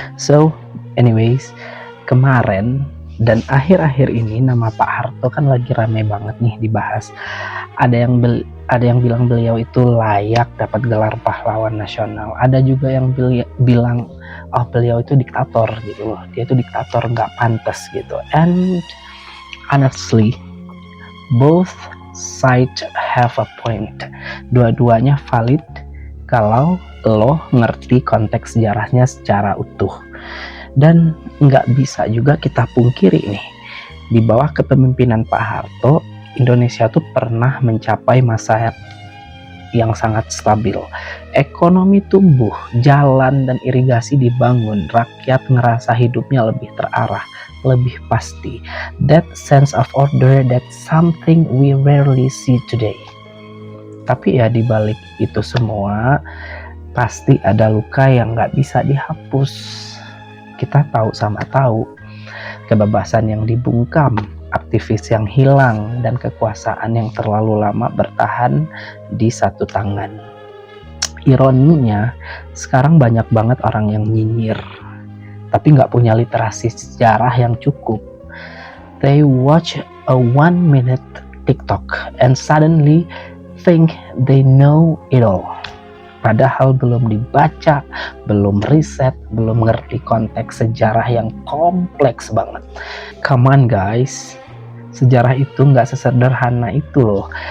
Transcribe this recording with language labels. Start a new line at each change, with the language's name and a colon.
English: So, anyways,
Indonesian: kemarin dan akhir-akhir ini nama Pak Harto kan lagi rame banget nih dibahas. Ada yang bilang beliau itu layak dapat gelar pahlawan nasional. Ada juga yang bilang oh beliau itu diktator gitu loh. Dia itu diktator nggak pantas gitu.
English: And honestly, both sides have a point.
Indonesian: Dua-duanya valid kalau lo ngerti konteks sejarahnya secara utuh. Dan nggak bisa juga kita pungkiri nih, di bawah kepemimpinan Pak Harto, Indonesia tuh pernah mencapai masa yang sangat stabil. Ekonomi tumbuh, jalan dan irigasi dibangun, rakyat ngerasa hidupnya lebih terarah, lebih pasti.
English: That sense of order, that's something we rarely see today.
Indonesian: Tapi ya di balik itu semua, pasti ada luka yang nggak bisa dihapus. Kita tahu sama tahu, kebebasan yang dibungkam, aktivis yang hilang, dan kekuasaan yang terlalu lama bertahan di satu tangan. Ironinya, sekarang banyak banget orang yang nyinyir, tapi nggak punya literasi sejarah yang cukup.
English: They watch a 1-minute TikTok and suddenly think they know it all.
Indonesian: Padahal belum dibaca, belum riset, belum ngerti konteks sejarah yang kompleks banget.
English: Come on guys,
Indonesian: sejarah itu nggak sesederhana itu loh.